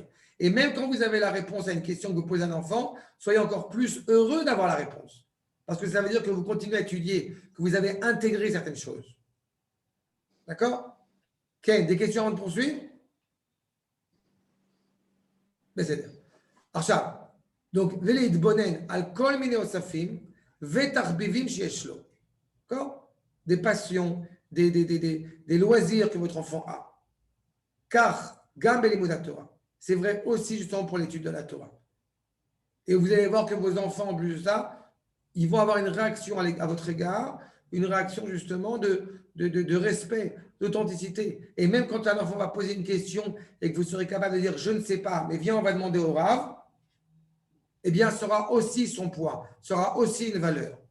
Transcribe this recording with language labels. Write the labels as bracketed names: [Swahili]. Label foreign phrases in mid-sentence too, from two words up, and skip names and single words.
[French] Et même quand vous avez la réponse à une question que vous posez à un enfant, soyez encore plus heureux d'avoir la réponse. Parce que ça veut dire que vous continuez à étudier, que vous avez intégré certaines choses. D'accord? Ken, des questions avant de poursuivre? [Hebrew] עכשיו, donc, ולהתבונן על כל מיני אוספים ותחביבים שיש לו. [French] D'accord? Des passions, des loisirs que votre enfant a. Car, [Hebrew] גם בלימוד התורה. [French] C'est vrai aussi justement pour l'étude de la Torah. Et vous allez voir que vos enfants, en plus de ça, ils vont avoir une réaction à votre égard, une réaction justement de respect, d'authenticité. Et même quand un enfant va poser une question et que vous serez capable de dire « je ne sais pas, mais viens, on va demander au Rav », eh bien, ça aura aussi son poids, ça aura aussi une valeur.